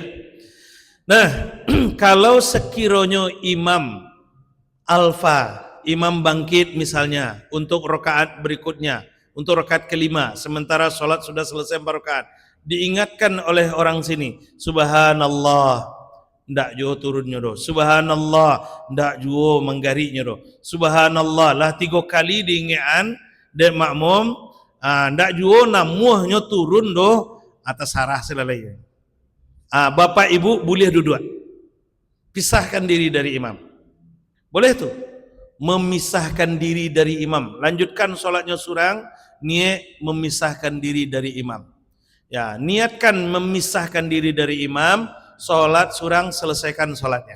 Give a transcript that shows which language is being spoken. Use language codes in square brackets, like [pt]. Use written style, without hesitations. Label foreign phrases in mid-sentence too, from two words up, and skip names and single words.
[id] Nah, kalau sekiranya imam alfa, imam bangkit misalnya untuk rakaat berikutnya, untuk rakaat kelima, sementara sholat sudah selesai 4 rakaat, diingatkan oleh orang sini, subhanallah, [min] ndak juo turunnya doh, subhanallah, ndak juo menggarinya doh, subhanallah, lah 3 kali diingatkan dek makmum, ndak juo namuhnya turun doh atas arah selalai. [id] Bapak ibu boleh duduk, pisahkan diri dari imam, boleh tuh, memisahkan diri dari imam, lanjutkan sholatnya surang, niat memisahkan diri dari imam. Ya, niatkan memisahkan diri dari imam, sholat surang, selesaikan sholatnya.